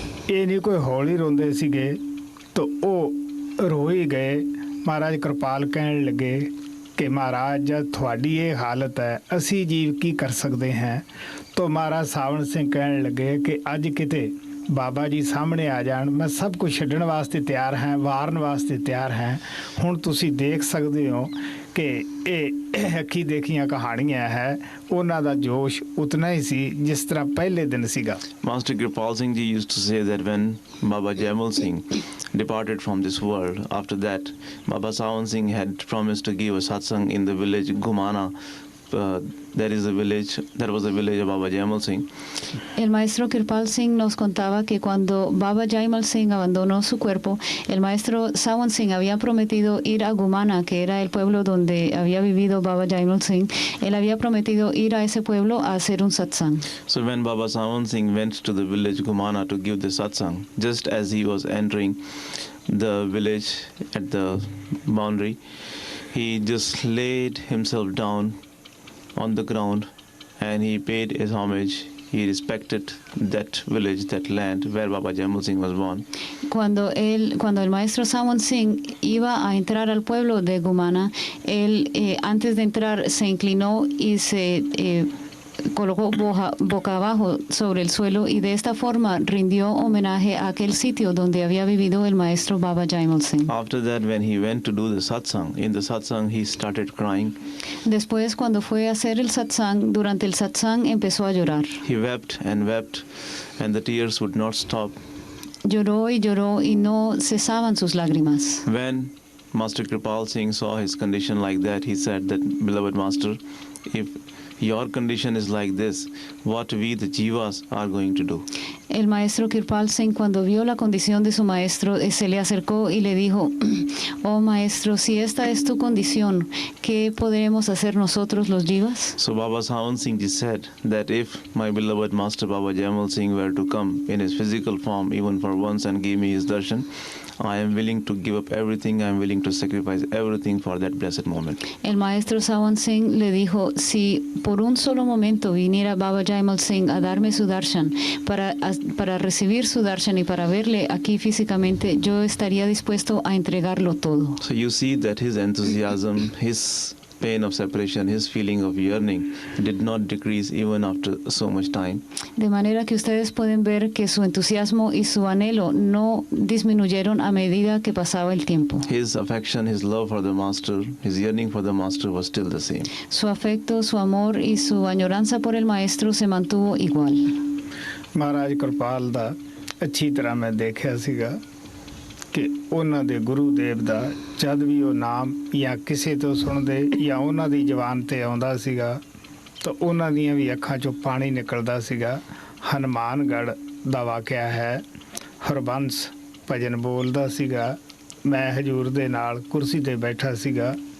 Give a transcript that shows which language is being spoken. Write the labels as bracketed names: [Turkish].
[Punjabi] ਇਹ ਨਹੀਂ ਕੋਈ ਹੌਲੀ ਰੋਂਦੇ ਸੀਗੇ ਤਾਂ ਉਹ ਰੋ ਹੀ ਗਏ ਮਹਾਰਾਜ ਕਿਰਪਾਲ ਕਹਿਣ ਲੱਗੇ ਕਿ ਮਹਾਰਾਜ ਜਦ ਤੁਹਾਡੀ ਇਹ ਹਾਲਤ ਹੈ ਅਸੀਂ ਜੀਵ ਕੀ ਕਰ ਸਕਦੇ ਹਾਂ ਤਾਂ ਮਹਾਰਾਜ ਸਾਵਣ ਸਿੰਘ ਕਹਿਣ ਲੱਗੇ ਕਿ ਅੱਜ ਕਿਤੇ ਬਾਬਾ ਜੀ ਸਾਹਮਣੇ ਆ ਜਾਣ ਮੈਂ ਸਭ ਕੁਝ ਛੱਡਣ ਵਾਸਤੇ ਤਿਆਰ ਹਾਂ ਵਾਰਨ ਵਾਸਤੇ ਤਿਆਰ ਹਾਂ ਹੁਣ ਤੁਸੀਂ ਦੇਖ ਸਕਦੇ ਹੋ ਕਿ ਇਹ ਅੱਖੀ ਦੇਖੀਆਂ ਕਹਾਣੀਆਂ ਹੈ ਉਹਨਾਂ ਦਾ ਜੋਸ਼ ਉਤਨਾ ਹੀ ਸੀ ਜਿਸ ਤਰ੍ਹਾਂ ਪਹਿਲੇ ਦਿਨ ਸੀਗਾ [English] Master Kripal Singh ji used to say that when Baba Jaimal Singh departed from this world, after that Baba Sawan Singh had promised to give a satsang in the village Gumana there was a village of Baba Jaimal Singh. [Spanish] El maestro Kirpal Singh nos contaba que cuando Baba Jaimal Singh abandonó su cuerpo, el maestro Sawan Singh había prometido ir a Gumana, que era el pueblo donde había vivido Baba Jaimal Singh. Él había prometido ir a ese pueblo a hacer un satsang. [English] So when Baba Sawan Singh went to the village Gumana to give the satsang, just as he was entering the village at the boundary, he just laid himself down on the ground and he paid his homage. He respected that village, that land where Baba Jaimal Singh was born. [Spanish] Cuando el maestro Sawan Singh iba a entrar al pueblo de Gumana, él antes de entrar se inclinó y se colocó boca abajo sobre el suelo y de esta forma rindió homenaje a aquel sitio donde había vivido el maestro Baba Jaimal Singh. [English] After that, when he went to do the satsang, in the satsang he started crying. [Spanish] Después, cuando fue a hacer el satsang, durante el satsang empezó a llorar. [English] He wept, and the tears would not stop. [Spanish] Lloró y no cesaban sus lágrimas. [English] When Master Kripal Singh saw his condition like that, he said that, beloved Master, if your condition is like this, what we the jivas are going to do? [Spanish] El maestro Kirpal Singh, cuando vio la condición de su maestro, se le acercó y le dijo, oh maestro, si esta es tu condición, ¿qué podremos hacer nosotros los jivas? [English] So Baba Sawan Singh ji said that if my beloved Master Baba Jaimal Singh were to come in his physical form even for once and give me his darshan, I am willing to give up everything, I am willing to sacrifice everything for that blessed moment. [Spanish] El maestro Sawan Singh le dijo, si por un solo momento viniera Baba Jaimal Singh a darme su darshan, para recibir su darshan y para verle aquí físicamente, yo estaría dispuesto a entregarlo todo. [English] So you see that his enthusiasm, his pain of separation, his feeling of yearning did not decrease even after so much time. [Spanish] De manera que ustedes pueden ver que su entusiasmo y su anhelo no disminuyeron a medida que pasaba el tiempo. [English] His affection, his love for the Master, his yearning for the Master was still the same. [Spanish] Su afecto, su amor y su añoranza por el maestro se mantuvo igual. [Punjabi] ਮਹਾਰਾਜ ਕਿਰਪਾਲ ਦਾ ਅੱਛੀ ਤਰ੍ਹਾਂ ਮੈਂ ਦੇਖਿਆ ਸੀਗਾ ਕਿ ਉਹਨਾਂ ਦੇ ਗੁਰੂ ਦੇਵ ਦਾ ਜਦ ਵੀ ਉਹ ਨਾਮ ਜਾਂ ਕਿਸੇ ਤੋਂ ਸੁਣਦੇ ਜਾਂ ਉਹਨਾਂ ਦੀ ਜ਼ੁਬਾਨ ਤੇ ਆਉਂਦਾ ਸੀਗਾ ਤਾਂ ਉਹਨਾਂ ਦੀਆਂ ਵੀ ਅੱਖਾਂ 'ਚੋਂ ਪਾਣੀ ਨਿਕਲਦਾ ਸੀਗਾ। ਹਨੂਮਾਨਗੜ੍ਹ ਦਾ ਵਾਕਿਆ ਹੈ, ਹਰਬੰਸ ਭਜਨ ਬੋਲਦਾ ਸੀਗਾ, ਮੈਂ ਹਜੂਰ ਦੇ ਨਾਲ ਕੁਰਸੀ ਤੇ ਬੈਠਾ ਸੀਗਾ।